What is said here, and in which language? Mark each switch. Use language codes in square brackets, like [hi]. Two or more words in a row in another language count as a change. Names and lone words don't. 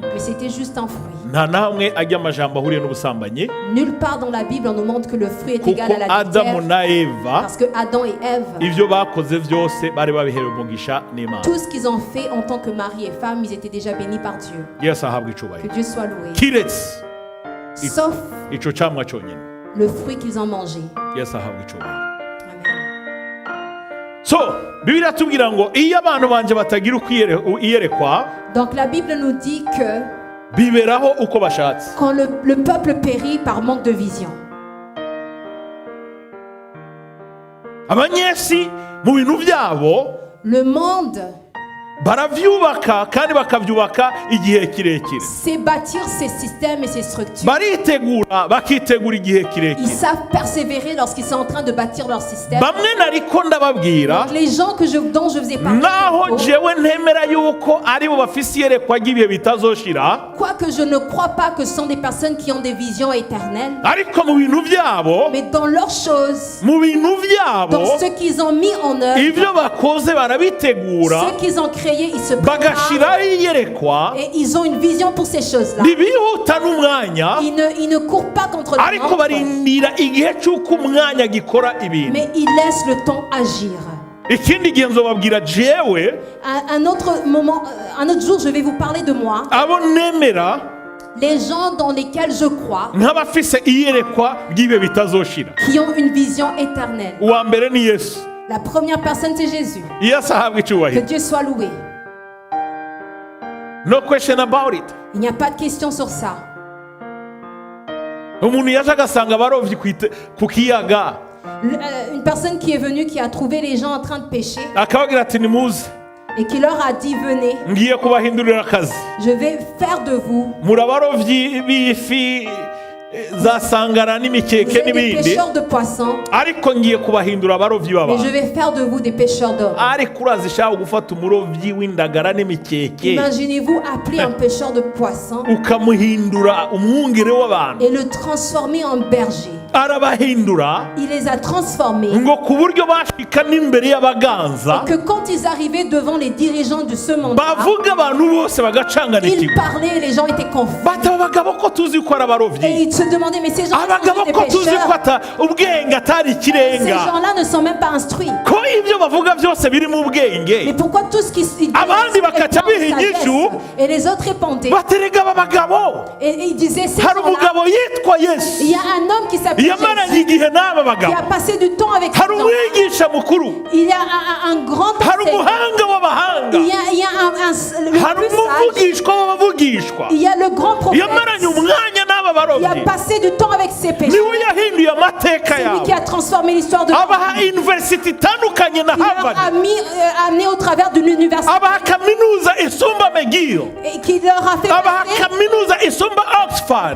[fr] Mais c'était juste un fruit. [rn] nta namwe ajya amajambo ahuriye n'ubusambanyi, [fr] Nulle part dans la Bible on nous montre que le fruit est égal [rn] kuko [fr] à [rn] Adamu [fr] l'adultère. [rn] na Eva [fr] Parce que Adam et Ève, [rn] ibyo bakoze byose bari babiherewe umugisha n'Imana. [fr] tout ce qu'ils ont fait en tant que mari et femme, ils étaient déjà bénis par Dieu. [rn] Yesu ahabwe [fr] Que [rn] icyubahiro. [fr] Dieu soit loué. [rn] kiretse [fr] Sauf [rn] icyo camwa cyonyine. [fr] le fruit qu'ils ont mangé. [rn] Yesu ahabwe icyubahiro. Amen. so bibiliya tubwira ngo iyo abantu banje batagira iyerekwa [fr] Donc la Bible nous dit que [rn] biberaho uko bashatse. [fr] quand le peuple périt par manque de vision, [rn] abanyesi mu bintu byabo [fr] le monde [rn] baravyubaka kandi bakabyubaka igihe kirekire, [fr] sait bâtir ses systèmes et ses structures. [rn] baritegura bakitegura igihe [fr] Ils [rn] kirekire. [fr] savent persévérer lorsqu'ils sont en train de bâtir leur système. [rn] bamwe nariko ndababwira [fr] Les gens dont je vous ai parlé, [rn] naho jewe ntemera yuko ari bo bafise iyerekwa ry'ibihe bitazoshira, [fr] quoique je ne crois pas que ce sont des personnes qui ont des visions éternelles, [rn] ariko mu bintu byabo, [fr] mais dans leurs choses, [rn] mu bintu byabo [fr] dans ce qu'ils ont mis en œuvre, [rn] ibyo bakoze barabitegura [fr] ce qu'ils ont créé, ils se préparent [rn] bagashiraho iyerekwa, [fr] et ils ont une vision pour ces choses-là. [rn] ntibihuta n'umwanya, [fr] Ils ne courent pas contre le [rn] ariko [fr] temps, [rn] barindira igihe cy'uko umwanya gikora ibintu. [fr] mais ils laissent le temps agir. [rn] ikindi gihe nzobabwira jewe [fr] Un autre moment, un autre jour, je vais vous parler de moi, [rn] abo nemera [fr] les gens dans lesquels je crois, [rn] nk'abafise iyerekwa ry'ibihe bitazoshira. [fr] qui ont une vision éternelle. [rn] uwa mbere ni Yesu. [fr] La première personne, c'est Jésus. [rn] Yesu ahabwe [fr] Que [rn] icyubahiro. [fr] Dieu soit loué. [en] No question about it. [fr] Il n'y a pas de question sur ça. [rn] umuntu yaje agasanga abarovyi ku kiyaga [fr] Une personne qui est venue, qui a trouvé les gens en train de pécher [rn] akababwira ati nimuze [fr] et qui leur a dit, venez, [rn] ngiye kubahindurira akazi, [fr] je vais faire de vous [rn] muri abarovyi b'ifi za sangara [fr] vous [rn] n'imikeke [fr] êtes des [rn] n'ibindi, [fr] pêcheurs de poissons, [rn] ariko ngiye kubahindura abarovyi [fr] mais je [rn] b'abantu. [fr] vais faire de vous des pêcheurs d'hommes. [rn] ariko urazishaka gufata umurovyi w'indagara n'imikeke [fr] Imaginez-vous appeler un pêcheur de poissons [rn] ukamuhindura umwungere w'abantu. [fr] et le transformer en berger. [rn] arabahindura [fr] Il les a transformés [rn] ngo ku buryo bashika n'imbere y'abaganza [fr] que quand ils arrivaient devant les dirigeants de ce monde, [rn] bavuga abantu bose [fr] ils [rn] bagacanganirwa. [fr] parlaient et les gens étaient confus. [rn] bati aba bagabo ko tuzi ko ari [fr] Et [rn] abarovyi, [fr] ils se demandaient, mais ces gens-là [rn] abagabo [fr] sont des [rn] ko tuzi ko [fr] pêcheurs. [rn] ubwenge atari [fr] Ces [rn] ikirenga, [fr] gens-là ne sont même pas instruits. [rn] ko ibyo bavuga byose biri mu [fr] Mais [rn] bwenge. [fr] pourquoi tout ce qui ils [rn] Abandi bakaca biha inyishu. [fr] et les autres répondaient [rn] baterega aba bagabo, [fr] et ils disaient ces [rn] hari [fr] gens-là, [rn] umugabo yitwa [fr] il [rn] Yesu [fr] y a un homme qui s'appelle [rn] yamaranye [fr] Jésus, [rn] igihe n'aba [fr] qui [rn] bagabo, [fr] a passé du temps avec ces [rn] hari [fr] gens. [rn] umwigisha mukuru, [fr] Il y a un grand [rn] hari [fr] enseignant. [rn] umuhanga w'abahanga, [fr] Il y a le [rn] hari [fr] plus sage. [rn] umuvugishwa w'abavugishwa, [fr] Il y a le grand prophète. [rn] yamaranye umwanya n'aba n'abarobyi [fr] passé du temps avec ses péchés. [rn] niwe yahinduye amateka [fr] C'est lui qui [rn] yabo [fr] a transformé l'histoire de [rn] abaha university itandukanye na [fr] Il leur [rn] Harvard [fr] a amené au travers d'une université [rn] abaha kaminuza isumba McGill [fr] et qui leur a fait [rn] abaha [fr] passer [rn] kaminuza isumba Oxford